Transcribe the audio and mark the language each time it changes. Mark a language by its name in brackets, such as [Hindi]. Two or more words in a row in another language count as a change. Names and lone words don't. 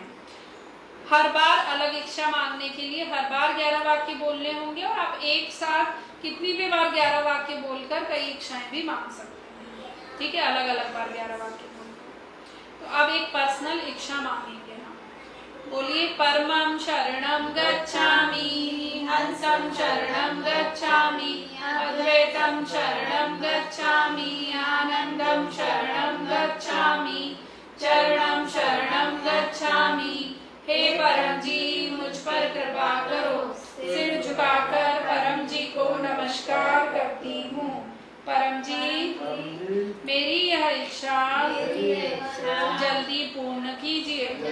[Hindi] हर बार अलग इच्छा मांगने के लिए हर बार 11 वाक्य बोलने होंगे और आप एक साथ कितनी भी बार 11 वाक्य बोलकर कई इच्छाएं भी मांग सकते हैं। ठीक है, अलग अलग बार 11 वाक्य बोलकर। तो अब एक पर्सनल इच्छा मांगेंगे हम। बोलिए, [Sanskrit] परमं शरणं गच्छामि, हंसं शरणं गच्छामि, अद्वैतं शरणं गच्छामि, आनंदं शरणं गच्छामि, चरणं शरणं गच्छामि। [Hindi] हे परम जी, मुझ पर कृपा करो। सिर झुकाकर परम जी को नमस्कार करती हूँ। परम जी, मेरी यह इच्छा जल्दी पूर्ण कीजिए।